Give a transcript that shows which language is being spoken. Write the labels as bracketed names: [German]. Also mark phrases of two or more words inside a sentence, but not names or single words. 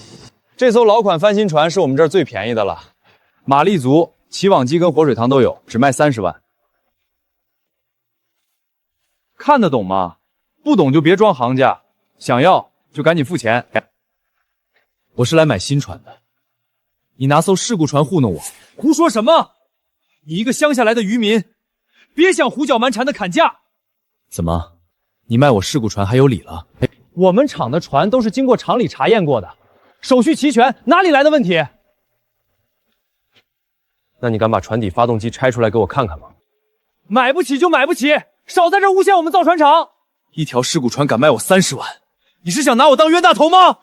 [Chinese] 這艘老款翻新船是我們這兒最便宜的了，馬力足，起網機跟活水塘都有，只賣30萬。看得懂嗎？不懂就別裝行家，想要就趕緊付錢。我是來買新船的，你拿艘事故船糊弄我？胡說什麼？你一個乡下來的漁民，別想胡搅蠻纏的砍價。怎麼，你賣我事故船還有理了？我们厂的船都是經過廠裡查驗過的，手續齊全，哪裡來的問題？那你敢把船底發動機拆出來給我看看嗎？買不起就買不起，少在這誣陷我們造船廠！一條事故船敢賣我30萬，你是想拿我當冤大頭嗎？